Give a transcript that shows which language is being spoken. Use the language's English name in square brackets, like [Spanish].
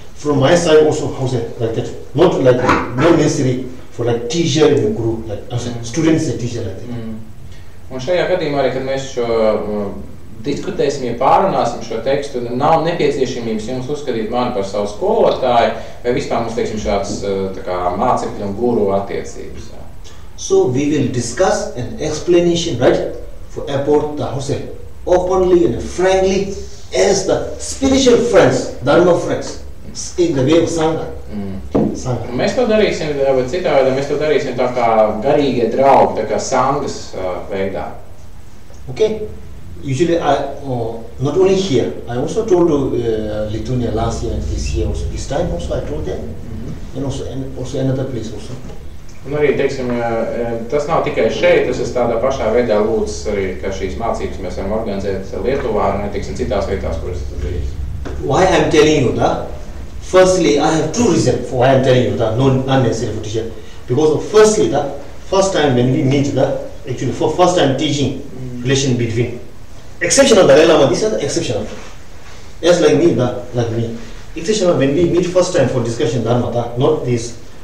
[English] From my side also, how say like that, not necessary for like teacher and guru, like students and teacher like that. [Latvian] Un šajā gadījumā arī, kad mēs šo diskutēsim, pārunāsim šo tekstu, nav nepieciešamības jums uzskatīt mani par savu skolotāju, vai vispār mums, šāds tā kā mācekļu un guru attiecības. [English] So we will discuss an explanation, right, for about the openly and frankly as the spiritual friends, dharma friends, in the way of Sangha. [Latvian] Mēs to darīsim, bet citādi mēs to darīsim tā kā garīgie draugi, tā kā Sangas veidā. [English] Okay. Usually not only here, I also told Lithuania last year and this year also, this time also I told them, and also another place also. [Latvian] Un arī, teiksim, tas nav tikai šeit, tas ir tādā pašā veidā lūdzu arī, ka šīs mācības mēs varam organizēt Lietuvā un, teiksim, citās vietās, kuras tas darīs. [English] Why I'm telling you that? Firstly, I have two reasons for why I'm telling you that, not unnecessary for teacher. Because firstly, the first time when we meet actually for first time teaching relation between exceptional Dalai Lama, these are the exceptional. As like me, like me. Exceptional when we meet first time for discussion Dharma, not this.